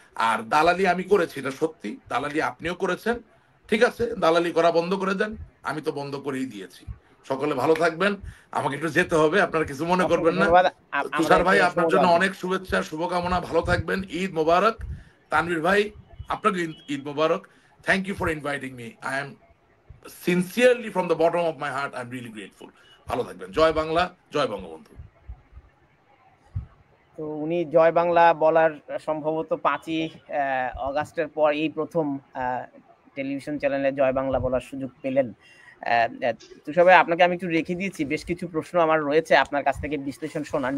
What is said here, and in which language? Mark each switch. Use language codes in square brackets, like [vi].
[bn] আর দালালি আমি করেছি, এটা সত্যি, দালালি আপনিও করেছেন, ঠিক আছে, দালালি করা বন্ধ করে দেন, আমি তো বন্ধ করেই দিয়েছি। সকলে ভালো থাকবেন, আমাকে একটু যেতে হবে, আপনারা কিছু মনে করবেন না। তুষার ভাই আপনার জন্য অনেক শুভেচ্ছা, শুভকামনা, ভালো থাকবেন, ঈদ মোবারক। তানভীর ভাই আপনাকে ঈদ মোবারক। [en] Thank you for inviting me. I am sincerely from the bottom of my heart, I'm really grateful. [bn] ভালো থাকবেন। জয় বাংলা, জয় বঙ্গবন্ধু। তো উনি জয় বাংলা বলার সম্ভবত 5ই আগস্টের পর এই প্রথম টেলিভিশন চ্যানেলে জয় বাংলা বলার সুযোগ পেলেন। তুষার ভাই, আপনাকে আমি একটু রেখে দিয়েছি, বেশ কিছু প্রশ্ন আমার রয়েছে আপনার কাছ থেকে বিশ্লেষণ শোনার।